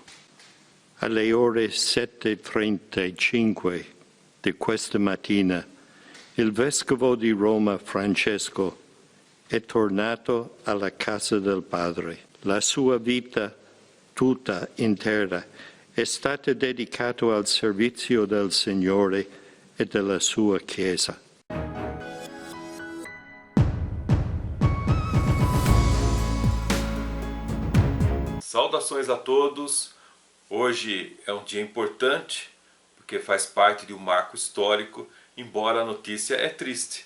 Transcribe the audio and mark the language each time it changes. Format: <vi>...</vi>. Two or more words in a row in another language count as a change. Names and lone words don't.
<it>Alle ore 7:35 di questa mattina il Vescovo di Roma Francesco è tornato alla casa del Padre. La sua vita tutta intera è stata dedicata al servizio del Signore e della sua Chiesa.</it> <pt>Saudações a todos. Hoje é um dia importante porque faz parte de um marco histórico, embora a notícia é triste.</pt>